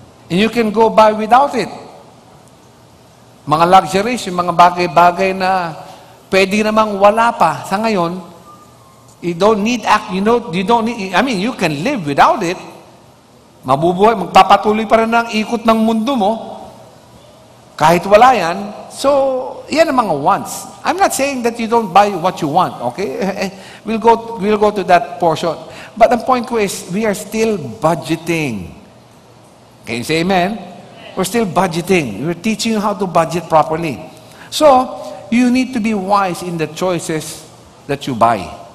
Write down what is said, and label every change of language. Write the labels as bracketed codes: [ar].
[en] And you can go by without it. [tl] Mga luxuries, yung mga bagay-bagay na pwede namang wala pa sa ngayon, [en] you don't need, you can live without it. [tl] Mabubuhay, magpapatuloy pa rin ang ikot ng mundo mo, kahit wala yan. So, yan ang mga wants. [en] I'm not saying that you don't buy what you want, okay? We'll go to that portion. But the point ko is, we are still budgeting. Can you say amen? We're still budgeting. We're teaching you how to budget properly. So, you need to be wise in the choices that you buy.